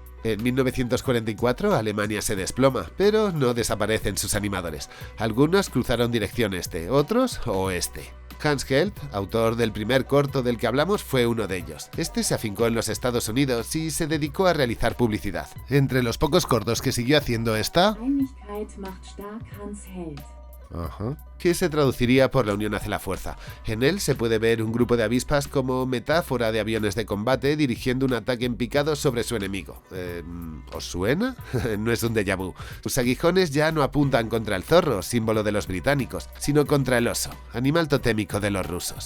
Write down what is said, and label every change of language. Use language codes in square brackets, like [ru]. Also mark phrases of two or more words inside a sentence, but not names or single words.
[es] En 1944 Alemania se desploma, pero no desaparecen sus animadores. Algunos cruzaron dirección este, otros oeste. Hans Held, autor del primer corto del que hablamos, fue uno de ellos. Este se afincó en los Estados Unidos y se dedicó a realizar publicidad. Entre los pocos cortos que siguió haciendo está... Einigkeit macht stark Hans Held. Que se traduciría por la unión hace la fuerza. En él se puede ver un grupo de avispas como metáfora de aviones de combate dirigiendo un ataque en picado sobre su enemigo. ¿Os suena? No es un [fr] déjà vu. [es] Sus aguijones ya no apuntan contra el zorro, símbolo de los británicos, sino contra el oso, animal totémico de los rusos.